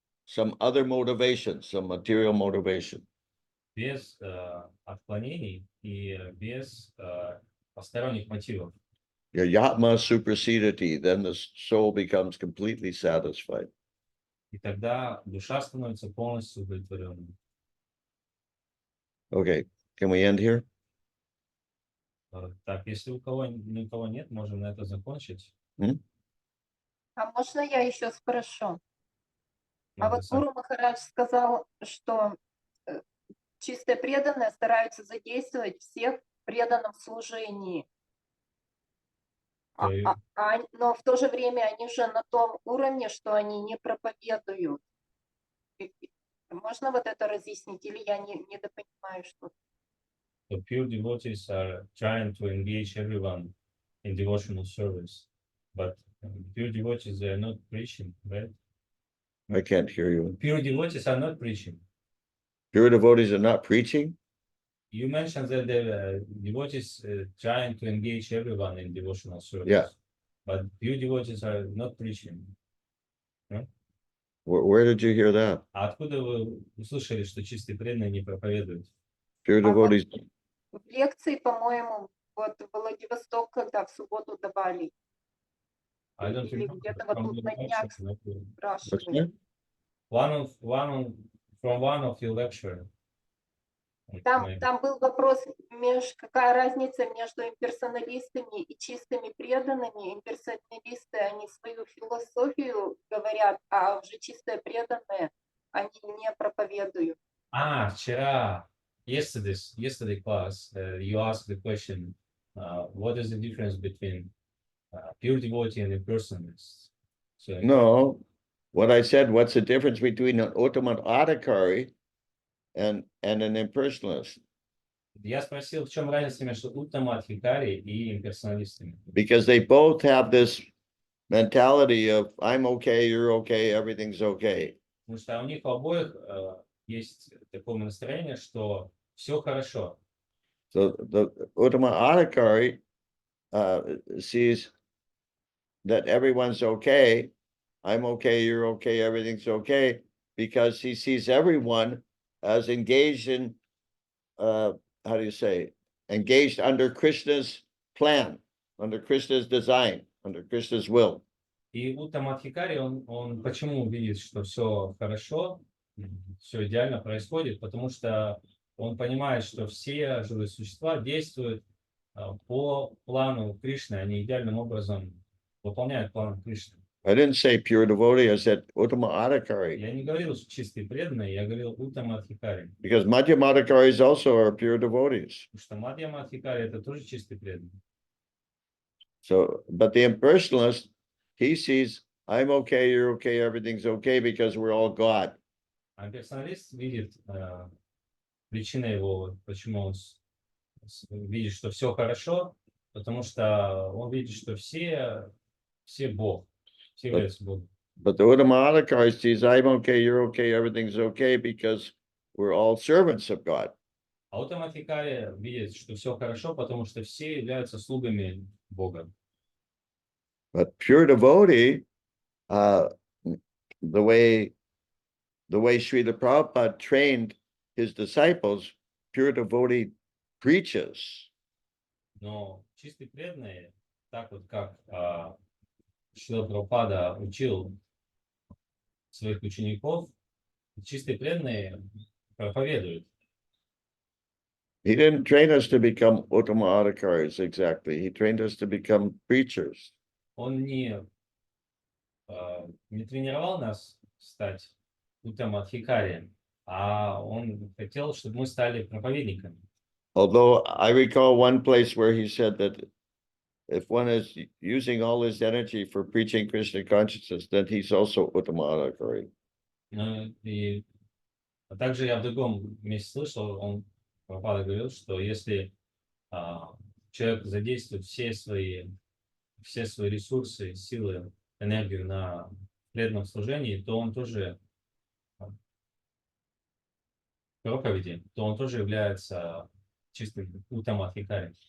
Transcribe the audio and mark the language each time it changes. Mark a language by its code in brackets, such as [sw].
[en] some other motivation, some material motivation. [ru] без отклонений и без посторонних мотивов. [en] Your yatma supersedity, then the soul becomes completely satisfied. [ru] И тогда душа становится полностью удовлетворенной. [en] Okay, can we end here? [ru] Так, если ни у кого нет, можем на это закончить. А можно я еще спрошу? А Надо вот сам- Гуру Махарадж сказал, что чистые преданные стараются задействовать всех в преданном служении. Окей. Но в то же время они уже на том уровне, что они не проповедуют. Можно вот это разъяснить? Или я не допонимаю что-то? [en] The pure devotees are trying to engage everyone in devotional service, but pure devotees they are not preaching, right? I can't hear you. Pure devotees are not preaching. Pure devotees are not preaching? You mentioned that the devotees trying to engage everyone in devotional service. Yeah. But pure devotees are not preaching. Where did you hear that? [ru] А откуда вы услышали, что чистые преданные не проповедуют? [en] Pure devotees, [ru] В лекции, по-моему, вот в Владивосток, когда в субботу давали, [en] I don't [ru] или [en] remember. [ru] где-то вот тут на днях [en] what's [ru] спрашивали. [en] that? From one of your lecture. [ru] Там был вопрос, какая разница между имперсоналистами и чистыми преданными. Имперсоналисты, они свою философию говорят, а уже чистые преданные, они не проповедуют. Вчера, [en] yesterday class, you asked the question, what is the difference between pure devotee and impersonalist? So, No, what I said, what's the difference between an ultimate adhikari and an impersonalist? [ru] Я спросил, в чем разница между уттамадхикари и имперсоналистами? [en] Because they both have this mentality of I'm okay, you're okay, everything's okay. [ru] Потому что у них у обоих есть такое настроение, что все хорошо. [en] So the ultimate adhikari sees that everyone's okay, I'm okay, you're okay, everything's okay, because he sees everyone as engaged in how do you say, engaged under Krishna's plan, under Krishna's design, under Krishna's will. [ru] И уттамадхикари, он почему видит, что все хорошо, все идеально происходит, потому что он понимает, что все живые существа действуют по плану Кришны, они идеальным образом выполняют план Кришны. [en] I didn't say pure devotee, I said Uttama Adhikari, [ru] Я не говорил, что чистые преданные, я говорил уттамадхикари. [en] because Madhyama Adhikaris also are pure devotees. [ru] Потому что мадьямадхикари это тоже чистый преданный. [en] So, but the impersonalist, he sees, I'm okay, you're okay, everything's okay, because we're all God. [ru] А персоналист видит причина его, почему он видит, что все хорошо, потому что он видит, что все Бог, все являются Богом. [en] But the Uttama Adhikari sees, I'm okay, you're okay, everything's okay, because we're all servants of God. [ru] А уттамадхикари видит, что все хорошо, потому что все являются слугами Бога. [en] But pure devotee, the way Srila Prabhupada trained his disciples, pure devotee preaches. [ru] Но чистые преданные, так вот как Шрила Прабхупада учил своих учеников, чистые преданные проповедуют. [en] He didn't train us to become Uttama Adhikaris exactly. He trained us to become preachers. [ru] Он не тренировал нас стать уттамадхикарием, а он хотел, чтобы мы стали проповедниками. [en] Although I recall one place where he said that if one is using all his energy for preaching Krishna consciousness, then he's also Uttama Adhikari. [ru] И также я в другом месте слышал, Прабхупада говорил, что если человек задействует все свои ресурсы, силы, энергию на преданном служении, то он тоже проповеди, то он тоже является чистым уттамадхикарием.